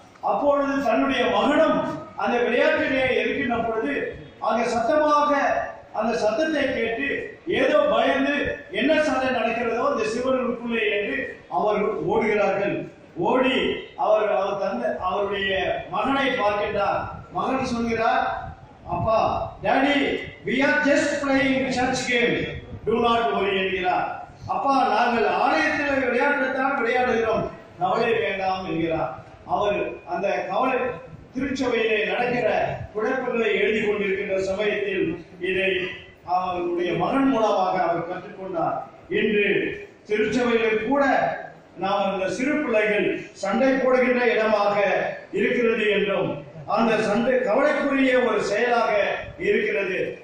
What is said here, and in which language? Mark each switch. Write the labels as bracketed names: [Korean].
[Tamil] அப்பொழுது தன்னுடைய மகனும் அந்த விளையாட்டிலே இருக்கின்ற பொழுது அங்கே சத்தமாக அந்த சத்தத்தை கேட்டு ஏதோ பயந்து என்ன சண்டை நடக்கிறதோ இந்த சிறுவர்களுக்குள்ளே என்று அவர் ஓடுகிறார்கள். ஓடி அவருடைய மகனை பார்க்கின்றார். மகன் சொல்கிறார், அப்பா, daddy, [English] we are just playing church game, do not worry [Tamil] என்கிறார். அப்பா, நாங்கள் ஆலயத்தில் விளையாட்டுத்தான் விளையாடுகிறோம், கவலை வேண்டாம் என்கிறார். அவர் அந்த கவலை திருச்சபையிலே நடக்கிற குழப்பங்களை எழுதி கொண்டிருக்கின்ற சமயத்தில் இதை அவருடைய மகன் மூலமாக அவர் கற்றுக்கொண்டார். இன்று திருச்சபையில் கூட நாம் அந்த சிறு பிள்ளைகள் சண்டை போடுகின்ற இடமாக இருக்கிறது என்றும் அந்த சண்டை கவலைக்குரிய ஒரு செயலாக இருக்கிறது.